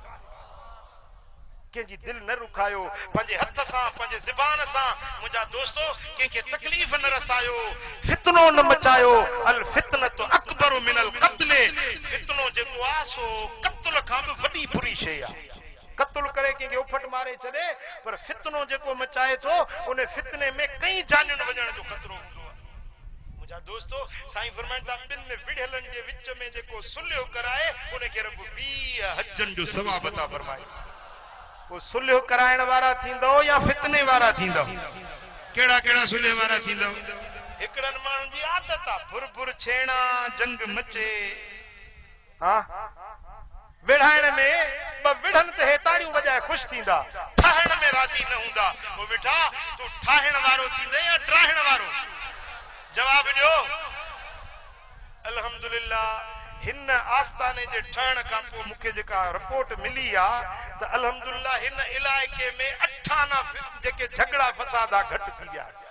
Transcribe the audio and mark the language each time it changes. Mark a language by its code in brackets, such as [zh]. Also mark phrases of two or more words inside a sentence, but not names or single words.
[sd] कंहिंजी दिल न रुखायो पंहिंजे हथ सां पंहिंजे ज़बान सां मुंहिंजा दोस्तो कंहिंखे तकलीफ़ न रसायो फितनो न मचायो [ar] الفتنة أكبر من القتل [sd] फितनो जेको आहे सो क़त्ल खां बि वॾी बुरी शइ आहे क़त्ल करे कंहिंखे उफट मारे छॾे पर फितनो जेको मचाए थो उन फितने में कई जानियुनि वञण जो ख़तरो हूंदो आहे मुंहिंजा दोस्तो साईं फरमाइनि था ॿिन विढ़ियलनि जे विच में जेको सुल्हो कराए उनखे रब 20 हजनि जो सवाब अता फरमाए वो सुल्ह कराइण वारा थींदो या फितने वारा थींदो केड़ा केड़ा सुल्ह वारा थींदो हिकड़न माण्हुनि जी आदत आहे भुर भुर छेड़ा जंग मचे हां विढ़ाइण में ब विढ़न ते ताड़ियूं वजाए खुश थींदा ठाहिण में राज़ी न हूंदा वो बेटा तू ठाहिण वारो थींदे या ड्राहिण वारो जवाब ॾियो अल्हम्दुलिल्लाह हिन आस्ताने जे ठहण खां पोइ मूंखे जेका रिपोर्ट मिली आहे त अल्हम्दुलिल्लाह हिन इलाइक़े में 98 जेके झगड़ा फसादा घटि थी विया